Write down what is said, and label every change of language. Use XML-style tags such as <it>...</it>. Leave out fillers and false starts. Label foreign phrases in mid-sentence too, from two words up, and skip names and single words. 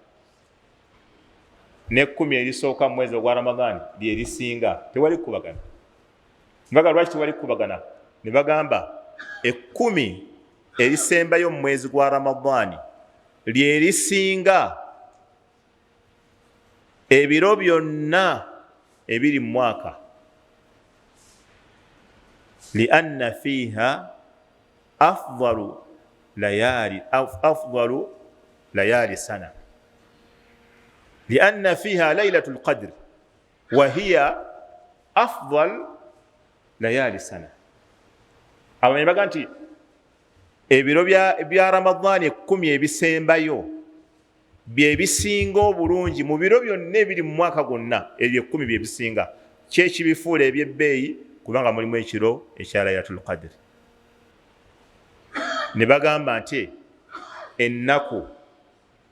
<lg>ne 10 erisooka mu mwezi ogwa Ramadhaani lye lisinga tewali kukubagana mbaga lwaki tewali kukubagana ne bagamba 10 erisembayo mu mwezi gwa Ramadhaani lye lisinga ebiro byonna ebiri mu mwaka</lg> <ar>لأن فيها أفضل ليالي السنة لأن فيها ليلة القدر وهي أفضل ليالي السنة</ar> <lg>abamanyi baga nti ebiro bya Ramadhaani 10 ebisembayo bye bisinga obulungi mu biro byonna ebiri mu mwaka gwonna ebyo 10 bye bisinga kyekibifuula ebyebbeeyi kubanga mulimu ekiro ekya Laylatul Qadr ne bagamba nti ennaku</lg>